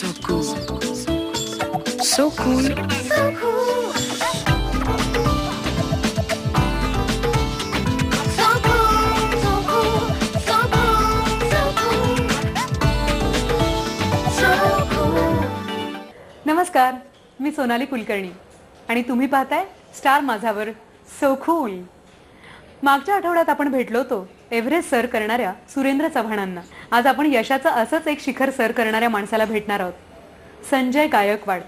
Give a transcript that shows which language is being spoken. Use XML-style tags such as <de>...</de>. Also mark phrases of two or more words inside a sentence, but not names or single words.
<en>cool. So cool. So cool. So cool. So cool. So cool. So cool. So cool.</en> <mr>नमस्कार, मी सोनाली कुलकर्णी आणि तुम्ही पाहताय स्टार माझावर सो कूल. मागच्या आठवड्यात आपण भेटलो होतो एव्हरेस्ट सर करणाऱ्या सुरेंद्र चव्हाणांना. आज आपण यशाचं असंच एक शिखर सर करणाऱ्या माणसाला भेटणार आहोत, संजय गायकवाड.</mr>